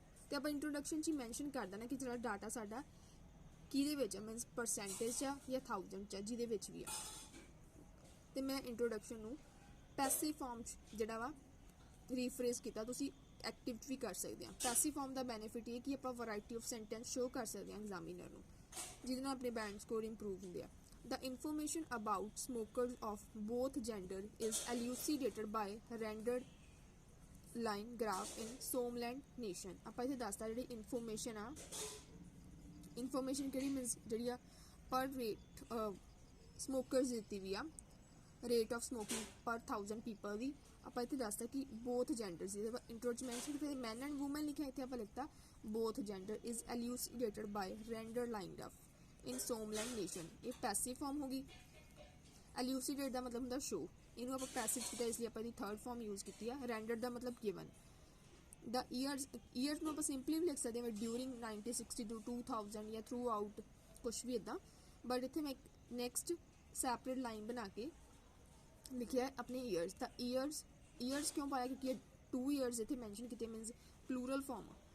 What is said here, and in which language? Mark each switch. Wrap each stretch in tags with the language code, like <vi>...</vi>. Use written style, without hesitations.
<pa>ਤੇ ਆਪਾਂ ਇੰਟਰੋਡਕਸ਼ਨ 'ਚ ਹੀ ਮੈਂਸ਼ਨ ਕਰ ਦੇਣਾ ਕਿ ਜਿਹੜਾ ਡਾਟਾ ਸਾਡਾ ਕਿਹਦੇ ਵਿੱਚ ਆ ਮੀਨਸ ਪਰਸੈਂਟੇਜ 'ਚ ਆ ਜਾਂ 1000 'ਚ ਆ ਜਿਹਦੇ ਵਿੱਚ ਵੀ ਆ। ਤੇ ਮੈਂ ਇੰਟਰੋਡਕਸ਼ਨ ਨੂੰ ਪੈਸਿਵ ਫਾਰਮ 'ਚ ਜਿਹੜਾ ਵਾ ਰੀਫਰੇਜ਼ ਕੀਤਾ ਤੁਸੀਂ ਐਕਟਿਵ ਵੀ ਕਰ ਸਕਦੇ ਆ। ਪੈਸਿਵ ਫਾਰਮ ਦਾ ਬੈਨੀਫਿਟ ਇਹ ਕਿ ਆਪਾਂ ਵੈਰਾਈਟੀ ਆਫ ਸੈਂਟੈਂਸ ਸ਼ੋ ਕਰ ਸਕਦੇ ਆ ਐਗਜ਼ਾਮੀਨਰ ਨੂੰ ਜਿਹਦੇ ਨਾਲ ਆਪਣੇ ਬੈਂਡ ਸਕੋਰ ਇੰਪਰੂਵ ਹੁੰਦੇ ਆ।</pa> <en>The information about smokers of both gender is elucidated by rendered line graph in Somland nation।</en> <pa>ਆਪਾਂ ਇੱਥੇ ਦੱਸਦਾ ਜਿਹੜੀ ਇਨਫੋਰਮੇਸ਼ਨ ਆ ਇਨਫੋਰਮੇਸ਼ਨ ਕਿਹੜੀ ਮੀਨਸ ਜਿਹੜੀ ਆ ਪਰ ਰੇਟ ਸਮੋਕਰਸ ਦਿੱਤੀ ਵੀ ਆ ਰੇਟ ਆਫ ਸਮੋਕਿੰਗ ਪਰ 1000 ਪੀਪਲ ਦੀ ਆਪਾਂ ਇੱਥੇ ਦੱਸਦਾ ਕਿ ਬੋਥ ਜੈਂਡਰਸ ਦੀ ਇੰਟਰੋ 'ਚ ਮੈਂਸ਼ਨ ਕੀਤਾ ਮੈਨ ਐਂਡ ਵੂਮਨ ਲਿਖਿਆ ਇੱਥੇ ਆਪਾਂ ਲਿਖਤਾ ਬੋਥ gender is</pa> <en>elucidated by rendered line graph in Somland nation।</en> <pa>ਇਹ ਪੈਸਿਵ ਫਾਰਮ ਹੋ ਗਈ। elucidate ਦਾ ਮਤਲਬ ਹੁੰਦਾ ਸ਼ੋ ਇਹਨੂੰ ਆਪਾਂ ਪੈਸਿਵ ਕੀਤਾ ਇਸ ਲਈ ਆਪਾਂ ਇਹਦੀ ਥਰਡ ਫਾਰਮ ਯੂਜ਼ ਕੀਤੀ ਆ। rendered ਦਾ ਮਤਲਬ ਗਿਵਨ। ਦ ਈਅਰਸ ਨੂੰ ਆਪਾਂ ਸਿੰਪਲੀ ਵੀ ਲਿਖ ਸਕਦੇ ਹਾਂ ਡਿਊਰਿੰਗ 1960 to 2000 ਜਾਂ ਥਰੂ ਆਊਟ ਕੁਛ ਵੀ ਇੱਦਾਂ ਬਟ ਇੱਥੇ ਮੈਂ ਨੈਕਸਟ ਸੈਪਰੇਟ ਲਾਈਨ ਬਣਾ ਕੇ</pa> <hi>लिखिया है अपने ईयर्स। द ईयर्स क्यों पाया, क्योंकि 2 ईयर्स इतने मैंशन किए, मीनस प्लूरल फॉर्म।</hi>